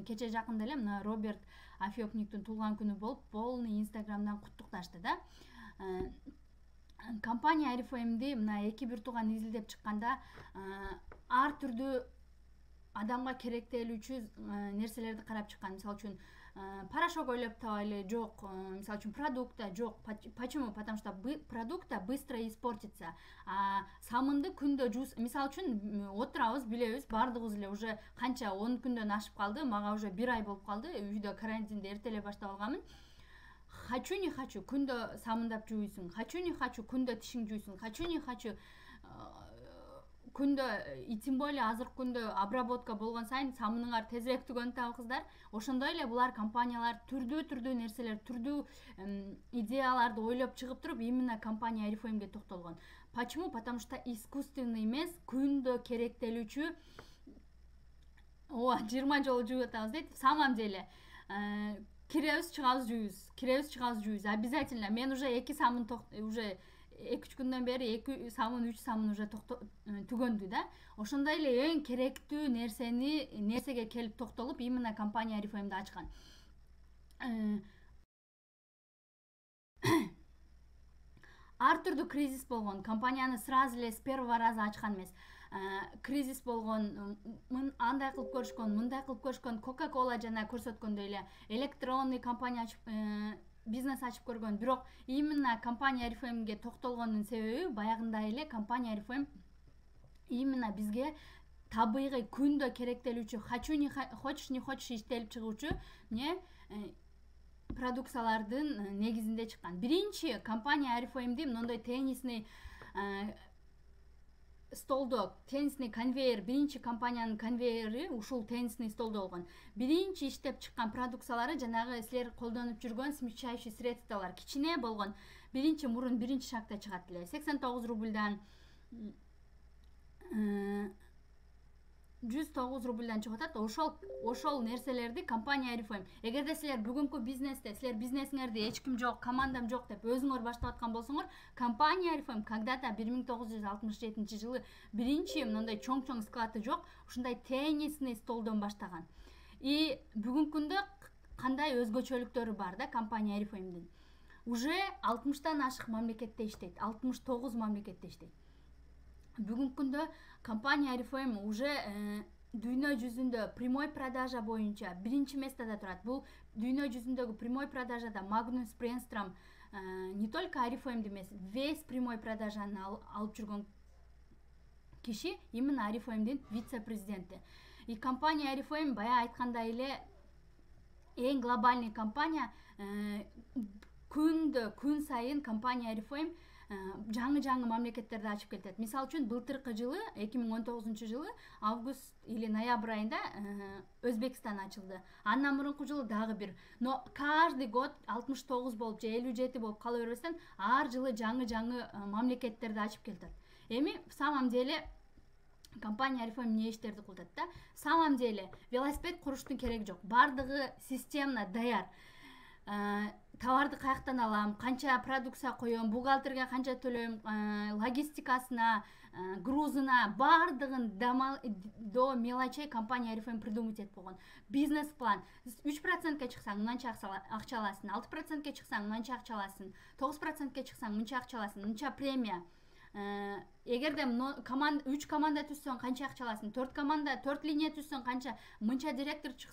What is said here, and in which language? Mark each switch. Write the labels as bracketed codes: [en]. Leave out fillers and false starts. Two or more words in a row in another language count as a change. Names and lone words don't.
[ky] Кече жакында эле мына Роберт Афёкниктин туулган күнү болуп, полный инстаграмдан куттукташты да. Компания RFM'ди мына эки бир тууган изилдеп чыкканда ар түрдүү адамга керектелүүчү нерселерди карап чыккан. Мисалы үчүн порошок ойлоп табайлы, жок. Мисалы үчүн продукта жок. [ru] Почему? Потому что продукта быстро испортится. [ky] Самынды күндө жуус, мисалы үчүн отурабыз, билебиз, баардыгыбыз эле уже канча 10 күндөн ашып калды. Мага уже 1 ай болуп калды. Үйдө карантинди эрте эле баштап алганмын. [ru] Хочу не хочу [ky] күндө самындап жууйсуң. [ru] Хочу не хочу [ky] күндө тишиң жууйсуң. [ru] Хочу не хочу [ky] күндө, [ru] и тем более [ky] азыркы күндө обработка болгон сайын самыныңар тезирээк түгөнүп атабыздар. Ошондой эле булар компаниялар түрдүү нерселер, түрдүү идеяларды ойлоп чыгып туруп, именно компания RFM'ге токтолгон. [ru] Почему? Потому что искусственный [ky] эмес, күндө керектелүүчү 20 жолу жууп атабыз дейт. [ru] В самом деле [ky] киребиз, чыгабыз, жууйбуз. [ru] Обязательно. [ky] Мен уже 2 самын уже 2-3 күндөн бери 2 самын, 3 самын уже түгөндү да. Ошондой эле эң керектүү нерсеге келип токтолуп, именно компания RFM'ди ачкан. Ар түрдүү кризис болгон. Компанияны сразу эле [ru] с первого раза [ky] ачкан эмес. кризис болгон, андай кылып көрүшкөн, мындай кылып көрүшкөн, Coca-Cola жана көрсөткөндөй эле электронный компания ачып, бизнес ачып көргөн. Бирок именно компания RFM'ге токтолгондун себеби баягындай эле компания RFM именно бизге табигый күндө керектелүүчү, [ru] хочешь не хочешь [ky] иштелип чыгуучу продукциялардын негизинде чыккан. Биринчи компания RFM'ди мондой теннисный столдо, [ru] теннисный конвейер, [ky] биринчи компаниянын конвейери ушул теннисный столдо болгон. Биринчи иштеп чыккан продукциялары жанагы силер колдонуп жүргөн смягчающий средстволор, кичине болгон. Биринчи мурун биринчи шагта чыгат эле. 89 рубльдан 109 рубльдан чыгып атат. Ошол нерселерди компания RFM. Эгерде силер бүгүнкү бизнесте, силер бизнесиңерди эч ким жок, командам жок деп өзүңөр баштап аткан болсоңор, компания RFM когда-то 1967 биринчи мындай чоң склады жок, ушундай теннисный столдон баштаган. И бүгүнкү күндө кандай өзгөчөлүктөрү бар да компания RFM'дин? Уже 60тан ашык мамлекетте иштейт, 69 мамлекетте иштейт. Бүгүнкү күндө компания RFM уже дүйнө жүзүндө [ru] прямой продажа [ky] боюнча биринчи местада турат. Бул дүйнө жүзүндөгү [ru] прямой продажада [ky] Магнус Бренстром [ru] не только [ky] RFM эмес, [ru] весь прямой продажаны [ky] алып жүргөн киши именно RFM'дин вице-президенти. И компания RFM бая айткандай эле эң глобальный компания. Күн сайын компания RFM жаңы мамлекеттерди ачып келет. Мисалы үчүн былтыркы жылы 2019 жылы август или ноябрь айында Өзбекстан ачылды. Андан мурунку жылы дагы бир. [ru] Но каждый год [ky] 69 болуп же 57 болуп кала бербестен ар жылы жаңы мамлекеттерди ачып келет. Эми [ru] в самом деле [ky] компания RFM эмне иштерди кылат да? [ru] В самом деле [ky] велосипед куруштун кереги жок. Бардыгы системно даяр. Товарды каяктан алам, канча продукция коем, бухгалтерге канча төлөйм, логистикасына, грузуна, бардыгын [ru] до мелочей [ky] компания RFM придумать этип койгон. Бизнес план. 3%ке чыксаң мынча акча аласың, 6%ке чыксаң мынча акча аласың, 9%ке чыксаң мынча акча аласың, мынча премия. Эгерде команда 3 команда түзсөң канча акча аласың, 4 команда 4 линия түзсөң канча, мынча директор чыксын.